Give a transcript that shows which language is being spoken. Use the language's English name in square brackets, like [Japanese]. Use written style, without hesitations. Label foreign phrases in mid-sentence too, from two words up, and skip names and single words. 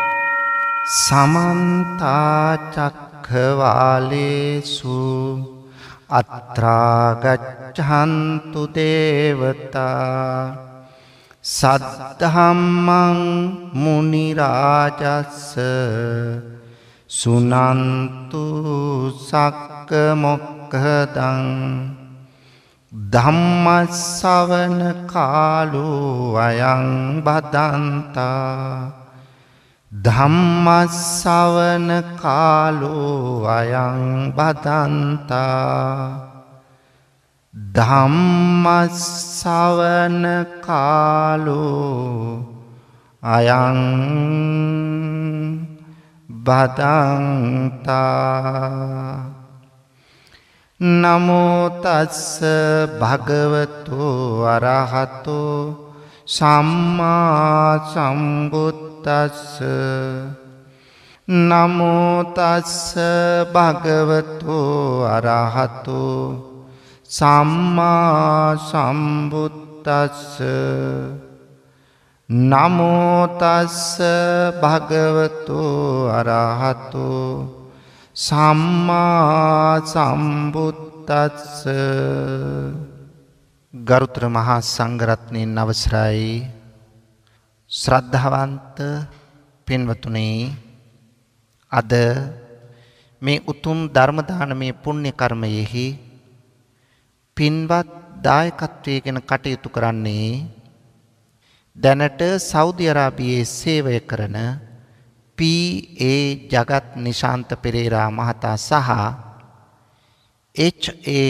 [Pali] සමන්ත චක්ඛවාලේසු අත්‍රා ගච්ඡන්තු දේවතා සද්ධම්මං මුනි රාජස්ස සුනන්තු සක්ක මොක්ඛදං ධම්ම ශ්‍රවණ කාලෝ අයං බදන්තා ධම්ම ශ්‍රවණ කාලෝ අයං බදන්තා ධම්ම ශ්‍රවණ කාලෝ අයං බදන්තා. නමෝ තස්ස භගවතු අරහතෝ සම්මා සම්බුද්දස්ස. නමෝ තස්ස භගවතු අරහතෝ සම්මා සම්බුද්දස්ස. නමෝ තස්ස භගවතු අරහතෝ සම්මා සම්බුද්දස්ස. [Sinhala] ගරුතර මහා සංඝරත්නයන් අවසරයි. ශ්‍රද්ධාවන්ත පින්වතුනි, අද මේ උතුම් ධර්ම දානමය පුණ්‍ය කර්මයෙහි පින්වත් දායකත්වයෙන් කටයුතු කරන්නේ දැනට සෞදි අරාබියේ සේවය කරන PA ජගත් නිශාන්ත පෙරේරා මහතා සහ H.A.